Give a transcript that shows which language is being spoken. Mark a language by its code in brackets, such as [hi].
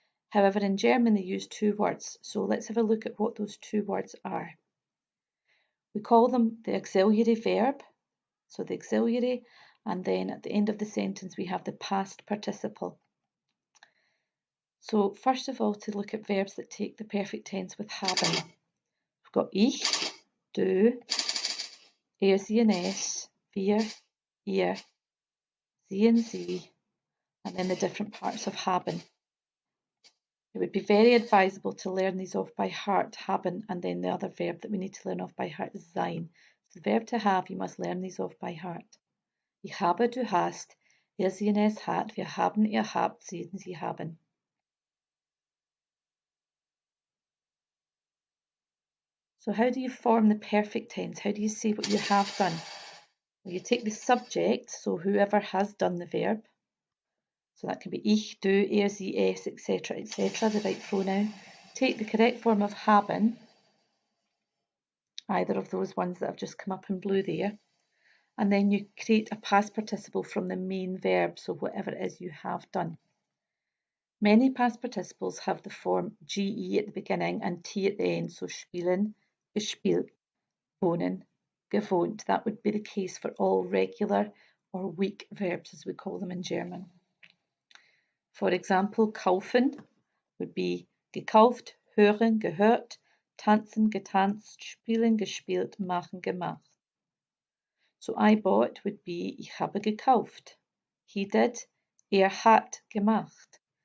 [en] However, in German they use two words, so let's have a look at what those two words are. We call them the auxiliary verb, so the auxiliary, and then at the end of the sentence we have the past participle. So first of all, to look at verbs that take the perfect tense with haben. We've got [de] ich, du, sie und es, wir, ihr, sie [en] and sie, and then the different parts of haben. It would be very advisable to learn these off by heart, haben, and then the other verb that we need to learn off by heart is sein. So the verb to have, you must learn these off by heart. [de] Ich habe, du hast, sie und es hat, wir haben, ihr habt, sie und sie haben. [en] So how do you form the perfect tense? How do you say what you have done? Well, you take the subject, so whoever has done the verb. So that can be ich, du, sie, es, etc., etc., the right pronoun. Take the correct form of haben, either of those ones that have just come up in blue there. And then you create a past participle from the main verb, so whatever it is you have done. Many past participles have the form ge at the beginning and t at the end, so spielen, gespielt, wohnen, gewohnt. That would be the case for all regular or weak verbs, as we call them in German. For example, kaufen would be gekauft, hören, gehört, tanzen, getanzt, spielen, gespielt, machen, gemacht. So I bought would be [de] ich habe gekauft. [en] He did, [de] hat gemacht.